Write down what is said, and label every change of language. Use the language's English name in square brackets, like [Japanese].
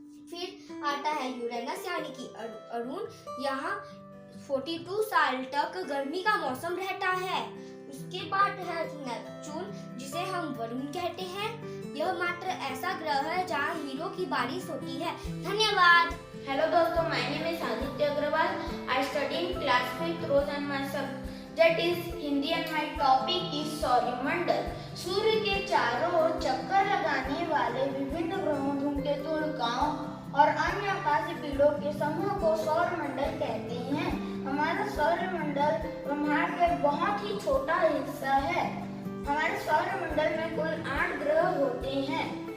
[Hindi] फिर आता है यूरेनस यानी कि अरुण। यहाँ 42 साल तक गर्मी का मौसम रहता है। उसके बाद है नेपच्यून, जिसे हम वरुण कहते हैं। यह मात्र ऐसा ग्रह है जहाँ हीरो की बारिश होती है। धन्यवाद। [English] Hello दोस्तों, my name is Aditya Agrawal. I study in class 5th rows and my subject is Hindi and my topic is सौरमंडल। [Hindi] सूर्य के चारों ओर चक्कर लगाने वाले विभिन्न ग्रहों, धूमकेतु, उल्काओं और अन्य आकाशीय पिंडों के समूह को सौरमंडल कहते हैं। हमारा सौरमंडल ब्रह्मांड का बहुत ही छोटा हिस्सा है। हमारे सौरमंडल में कुल 8 ग्रह होते हैं।